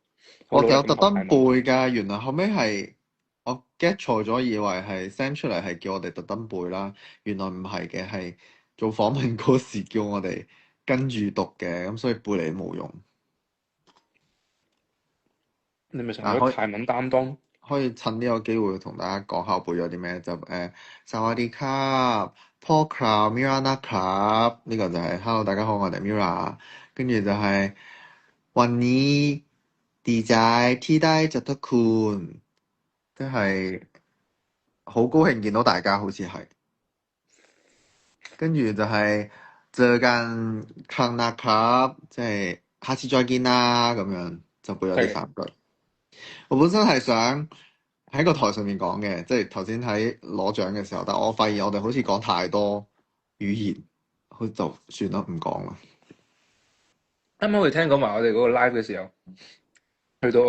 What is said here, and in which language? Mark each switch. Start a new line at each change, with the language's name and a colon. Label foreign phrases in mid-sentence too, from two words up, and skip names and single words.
Cantonese: 我哋有特登背㗎，原來後尾係我 get 錯咗，以為係 send 出嚟係叫我哋特登背啦，原來唔係嘅，係做訪問嗰時叫我哋跟住讀嘅，咁所以背嚟都冇用。你咪成咗泰文擔當？可以趁呢個機會同大家講下我背咗啲咩，就薩瓦迪卡、Paul Club、Mirana Club 呢個就係 Hello 大家好，我哋 Mira，跟住就係
Thai: วันนี้ดีใจที่ได้เจอทุกคน，
Cantonese: 即係好高興見到大家，好似係。跟住就係
Thai: เจอกันครั้งหน้าครับ，
Cantonese: 即係下次再見啦咁樣，就背咗呢3句。我本身係想喺個台上面講嘅，即係頭先喺攞獎嘅時候，但我發現我哋好似講太多語言，好就算啦，唔講啦。啱啱我哋聽講話，我哋嗰個 live 嘅時候，去到我